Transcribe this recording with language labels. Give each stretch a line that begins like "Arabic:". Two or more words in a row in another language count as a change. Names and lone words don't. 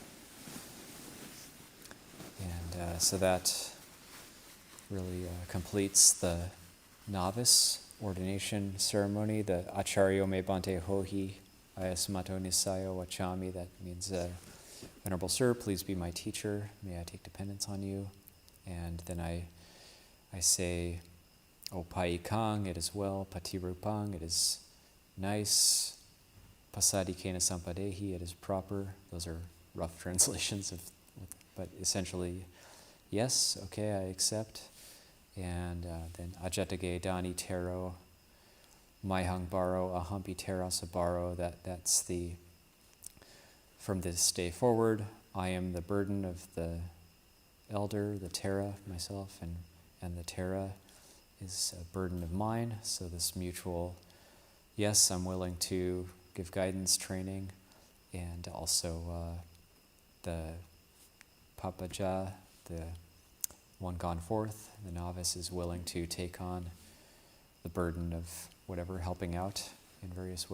English: And so that really completes the novice ordination ceremony, the
Pali: Acharyo me bhante hohi, ayasmato nisayo vachami.
English: That means, Venerable Sir, please be my teacher. May I take dependence on you. And then I say, Opaikang, it is well. Patirupang, it is nice.
Pali: Pasadikena sampadehi,
English: it is proper. Those are rough translations but essentially, yes, okay, I accept. And then
Pali: ajatage dani tero, maihang baro, ahampi terasa baro.
English: That's from this day forward, I am the burden of the elder, the Tera, myself, and the Tera is a burden of mine. So this mutual, yes, I'm willing to give guidance, training, and also the Pūjā, the one gone forth, the novice is willing to take on the burden of whatever, helping out in various ways.